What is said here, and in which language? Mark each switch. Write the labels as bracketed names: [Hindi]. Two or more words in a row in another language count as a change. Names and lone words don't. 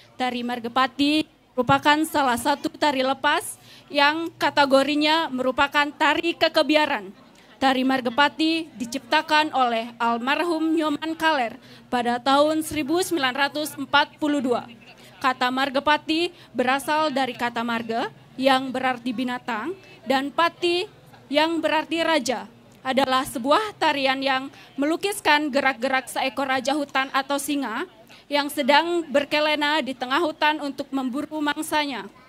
[Indonesian] Tari Margapati merupakan salah satu tari lepas yang kategorinya merupakan tari kekebiaran. Tari Margapati diciptakan oleh almarhum Nyoman Kaler pada tahun 1942. Kata Margapati berasal dari kata marga yang berarti binatang dan pati yang berarti raja. Adalah sebuah tarian yang melukiskan gerak-gerak seekor raja hutan atau singa yang sedang berkelana di tengah hutan untuk memburu mangsanya.